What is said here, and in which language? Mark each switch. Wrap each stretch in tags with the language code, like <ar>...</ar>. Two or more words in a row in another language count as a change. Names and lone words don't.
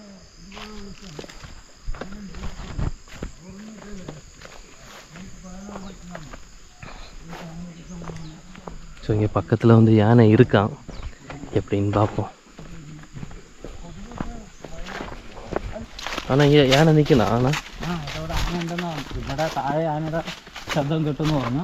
<ta>ஸோ இங்கே பக்கத்தில் வந்து யானை இருக்கான், எப்படின்னு பார்ப்போம். ஆனால் இங்கே யானை நிற்கலாம். ஆனால்</ta> <ml>അതോടെ ആന ഉണ്ടെന്ന് ഇവിടെ താഴെ ആനയുടെ ശബ്ദം കിട്ടുമെന്ന് പറഞ്ഞു.</ml>